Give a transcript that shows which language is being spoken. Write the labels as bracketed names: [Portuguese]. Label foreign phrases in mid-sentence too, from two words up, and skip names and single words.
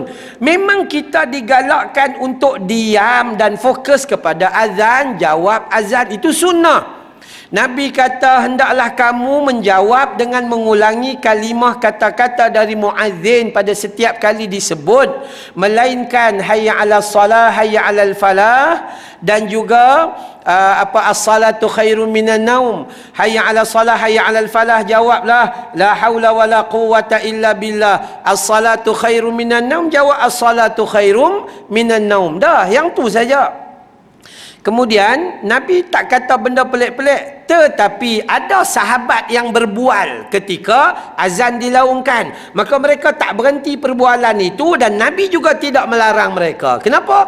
[Malay] Memang kita digalakkan untuk diam dan fokus kepada azan, jawab azan. Itu sunnah. Nabi kata, hendaklah kamu menjawab dengan mengulangi kalimah kata-kata dari muazzin pada setiap kali disebut, melainkan [Arabic] حي على الصلاة, حي على الفلاح, [Malay] dan juga [Arabic] الصلاة خير من النوم. حي على الصلاة حي على الفلاح, jawablah لا حول ولا قوة إلا بالله. الصلاة خير من النوم, jawab الصلاة خير من النوم. [Malay] Dah, yang tu saja. Kemudian Nabi tak kata benda pelik-pelik, tetapi ada sahabat yang berbual ketika azan dilaungkan. Maka mereka tak berhenti perbualan itu, dan Nabi juga tidak melarang mereka. Kenapa?